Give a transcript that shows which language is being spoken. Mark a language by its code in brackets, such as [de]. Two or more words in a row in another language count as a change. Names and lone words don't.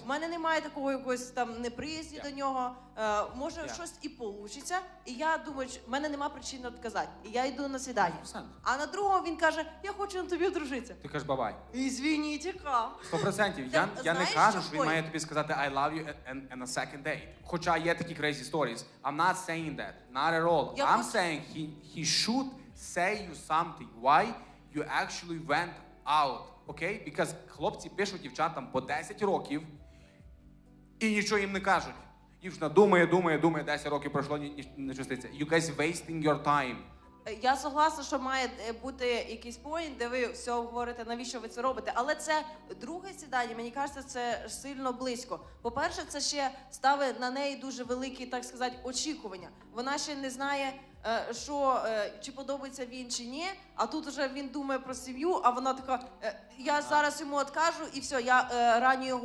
[uk] в мене немає такого якогось там неприязні до нього. Може щось і получиться. І я думаю, що в мене нема причин відказати. І я йду на свідання. 100%. А на другого він каже, я хочу на тобі одружитися. Ти кажеш бабай. Ізвініть, яка. 100%. Я не знаєш, кажу, що що він [en] point? [uk] має тобі сказати [en] I love you and a second date. [uk] Хоча є такі [en] crazy stories. I'm not saying that. Not at all. [uk] Я [en] I'm [uk] хочу- [en] saying he should say you something. Why you actually went out. Okay? Because [uk] хлопці пишуть дівчатам по 10 років і нічого їм не кажуть. Дівчина думає, 10 років пройшло, не щаститься. [en] You guys wasting your time. [uk] Я согласна, що має бути якийсь поінт, де ви все говорите, навіщо ви це робите. Але це друге сідання, мені кажеться, це сильно близько. По-перше, це ще ставить на неї дуже великі, так сказати, очікування. Вона ще не знає, що, чи подобається він чи ні, а тут вже він думає про сім'ю, а вона така, я зараз йому откажу і все, я раню його.